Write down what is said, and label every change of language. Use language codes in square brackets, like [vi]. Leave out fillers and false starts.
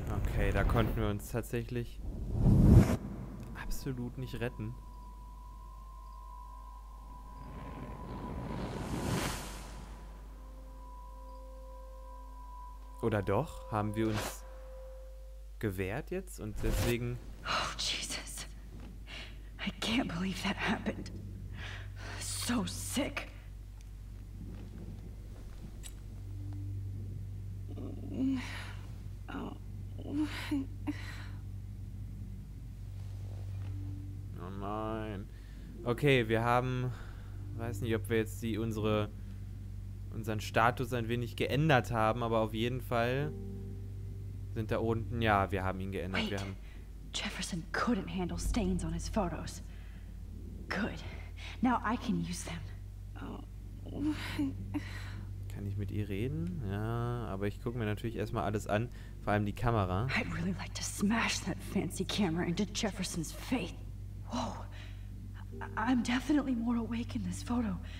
[de] Okay, da konnten wir uns tatsächlich absolut nicht retten. Oder doch? Haben wir uns gewehrt jetzt und deswegen... [en] Oh, Jesus. I can't believe that happened. So sick. Oh. [de] Oh nein. Okay, wir haben... Weiß nicht, ob wir jetzt unseren Status ein wenig geändert haben, aber auf jeden Fall sind da unten... Ja, wir haben ihn geändert. Wir haben... [en] Jefferson couldn't handle stains on his photos. Good. Now I can use them. Oh. [de] Kann ich mit ihr reden? Ja, aber ich gucke mir natürlich erstmal alles an, vor allem die Kamera. [en] I'd really like to smash that fancy camera into Jefferson's face. Whoa. I'm definitely more awake in this photo.